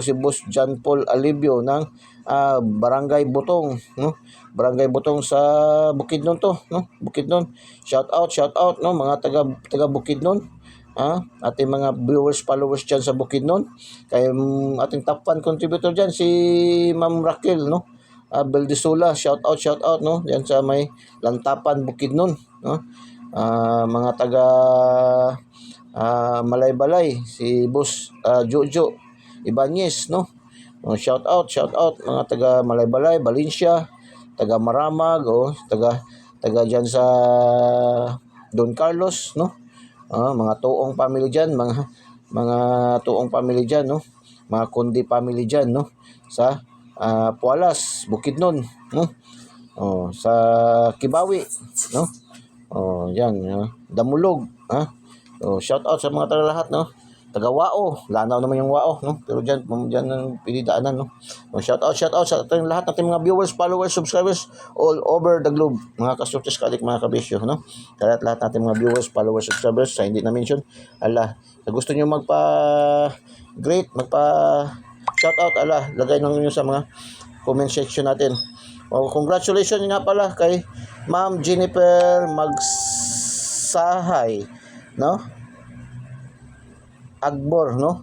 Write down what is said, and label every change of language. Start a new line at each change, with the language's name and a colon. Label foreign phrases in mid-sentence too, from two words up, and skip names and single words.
Filipino: si Boss John Paul Alibio ng Barangay Butong, no, Barangay Butong sa Bukidnon to, no, Bukidnon,
English: shout out,
Filipino: no, mga taga Bukidnon, ating mga viewers, followers dyan sa Bukidnon, kay ating
English: top fan contributor
Filipino: dyan si Ma'am Raquel, no, Beldisula,
English: shout out,
Filipino: no, dyan sa may Lantapan, Bukidnon, no. Mga taga Malaybalay, si Boss Jojo Ibanez, no.
English: Shout out
Filipino: mga taga Malaybalay, Valencia, taga Maramag, taga dyan sa Don Carlos, no. Mga tuong family dyan, mga tuong family dyan, no, mga kundi family dyan, no, sa Pualas, Bukidnon, no, sa Kibawi, no, yan, Damulog,
English: shout out
Filipino: sa mga taga lahat, no, taga Wao, lanaw naman yung Wao, no, pero dyan ang pinidaanan, no.
English: Shout out
Filipino: sa ating lahat nating mga
English: viewers, followers, subscribers all over the globe,
Filipino: mga kasultis kalik, mga kabisyo, no. Lahat nating mga viewers, followers, subscribers sa hindi na mention, gusto nyo magpa-great, shout out, lagay nyo sa mga
English: comment section
Filipino: natin. Congratulations nga pala kay Ma'am Jennifer Magsahay, no, Agbor, no.